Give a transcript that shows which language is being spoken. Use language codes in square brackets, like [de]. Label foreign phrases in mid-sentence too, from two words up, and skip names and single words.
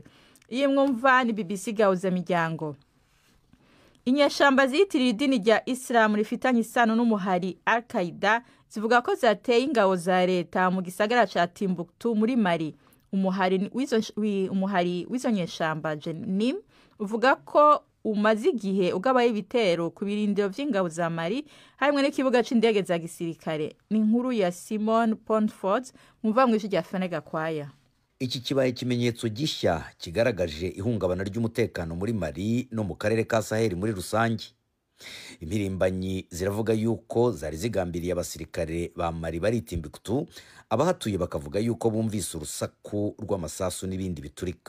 [rn] Iyi mwumva ni BBC gahuza miryango. Inyeshamba ziyitirira idini rya Islam rifitanye isano n'umuhari Al-Qaeda zivuga ko zateye ingabo za leta mu gisagara ca Timbuktu muri Mali. Umuhari w'izo nyeshamba Jenim uvuga ko umaze igihe ugabaye ibitero ku birindiro vy'ingabo za Mali harimwe n'ikibuga c'indege za gisirikare. Ni inkuru ya Simon Pondford muva mw'ijwi rya Fenega Kwaya. iki kibaye ikimenyetso gishya kigaragaje ihungabana ry'umutekano muri Mali no mu karere ka Sahel muri rusange. Impirimbanyi ziravuga yuko zari zigambiriye abasirikare ba Mali bari Timbuktu, abahatuye bakavuga yuko bumvise urusaku rw'amasasu n'ibindi biturika.